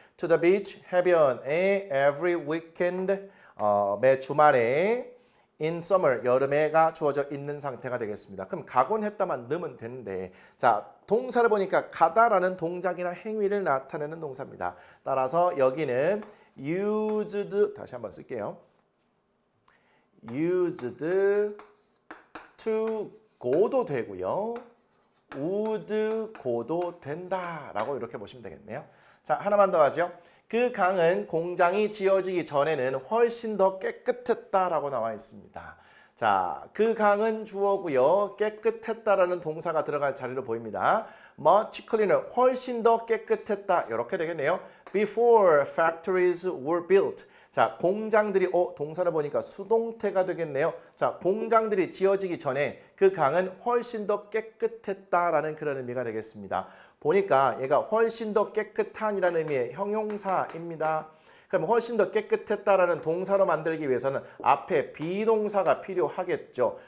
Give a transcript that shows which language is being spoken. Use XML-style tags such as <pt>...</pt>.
<en>To the beach,</en> <ko>해변에</ko> <en>every weekend,</en> <ko>매 주말에</ko> <en>in summer,</en> <ko>여름에가 주어져 있는 상태가 되겠습니다. 그럼 가곤 했다만 넣으면 되는데 자, 동사를 보니까 가다라는 동작이나 행위를 나타내는 동사입니다. 따라서 여기는 used, 다시 한번 쓸게요. used to go도 되고요. would go도 된다라고 이렇게 보시면 되겠네요. 자, 하나만 더 하죠. 그 강은 공장이 지어지기 전에는 훨씬 더 깨끗했다라고 나와 있습니다. 자, 그 강은 주어고요. 깨끗했다라는 동사가 들어갈 자리로 보입니다.</ko> <en>much cleaner,</en> <ko>훨씬 더 깨끗했다. 이렇게 되겠네요.</ko> <en>Before factories were built.</en> <ko>자, 공장들이 동사를 보니까 수동태가 되겠네요. 자, 공장들이 지어지기 전에 그 강은 훨씬 더 깨끗했다라는 그런 의미가 되겠습니다. 보니까 얘가 훨씬 더 깨끗한이라는 의미의 형용사입니다. 그럼 훨씬 더 깨끗했다라는 동사로 만들기 위해서는 앞에 비동사가 필요하겠죠.</ko>